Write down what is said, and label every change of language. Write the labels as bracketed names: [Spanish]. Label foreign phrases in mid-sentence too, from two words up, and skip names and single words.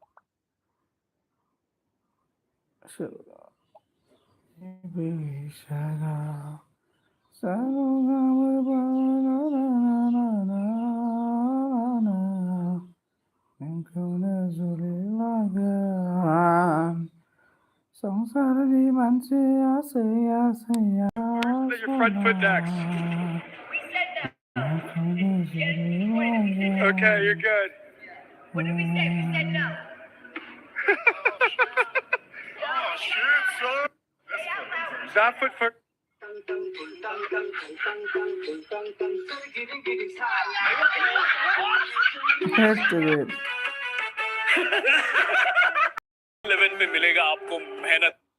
[Bodo] बैसागाव नोंखौनो जुलि लागोन संसारनि मानसिया सैया सैया नोंखौनो जुलि लागोन [English] Okay, you're good. What did we say? We said no. Oh, shit, son. That foot for. [Hindi] लेवल पे मिलेगा आपको मेहनत